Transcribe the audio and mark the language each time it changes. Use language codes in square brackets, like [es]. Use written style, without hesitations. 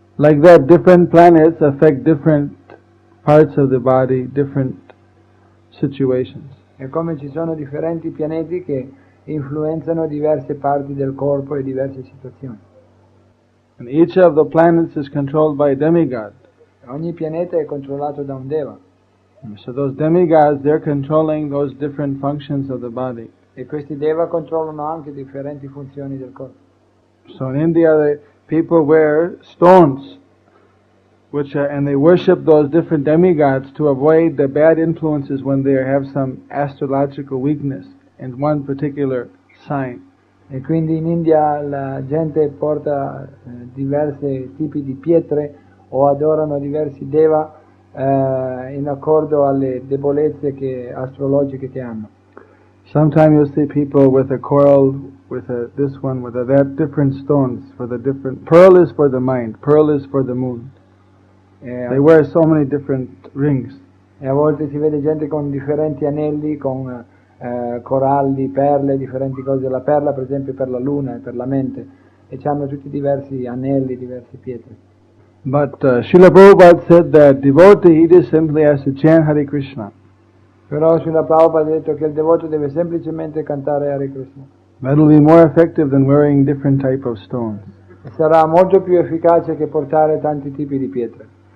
[en] Like that, different planets affect different parts of the body, different situations. [it] È come ci sono differenti pianeti che influenzano diverse parti del corpo e diverse situazioni. [en] And each of the planets is controlled by a demigod. [it] Ogni pianeta è controllato da un Deva, [en] So those demigods, they're controlling those different functions of the body. [it] e questi Deva controllano anche differenti funzioni del corpo. [en] So in India, the people wear stones, and they worship those different demigods to avoid the bad influences when they have some astrological weakness in one particular sign. [it] E quindi in India la gente porta diversi tipi di pietre o adorano diversi Deva in accordo alle debolezze astrologiche che hanno. [en] Sometimes you'll see people with a coral, with this one, with that, different stones for the different. Pearl is for the mind. Pearl is for the moon. They wear so many different rings. [it] E a volte si vede gente con differenti anelli, con coralli, perle, differenti cose. La perla per esempio per la luna e per la mente, e hanno tutti diversi anelli, diverse pietre. [en] But Srila Prabhupada said that devotee, he just simply has to chant Hare Krishna. [it] Però Srila Prabhupada ha detto che il devoto deve semplicemente cantare Hare Krishna. [en] That will be more effective than wearing different type of stones. [it] E sarà molto più efficace che portare tanti tipi di pietre.